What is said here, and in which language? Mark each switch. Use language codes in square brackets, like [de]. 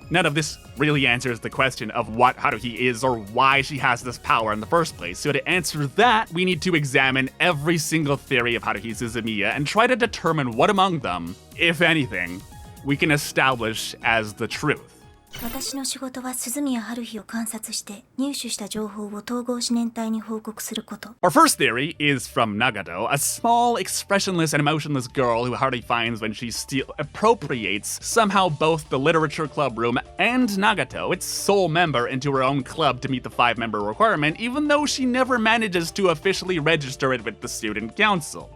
[en] None of this really answers the question of what Haruhi is or why she has this power in the first place, so to answer that, we need to examine every single theory of Haruhi Suzumiya and try to determine what among them, if anything, we can establish as the truth. [ja] 私の仕事は鈴宮春日を観察して入手した情報を統合思念体に報告すること。 [en] Our first theory is from Nagato, a small, expressionless and emotionless girl who Haruhi finds when she appropriates somehow both the literature club room and Nagato, its sole member, into her own club to meet the 5-member requirement, even though she never manages to officially register it with the student council.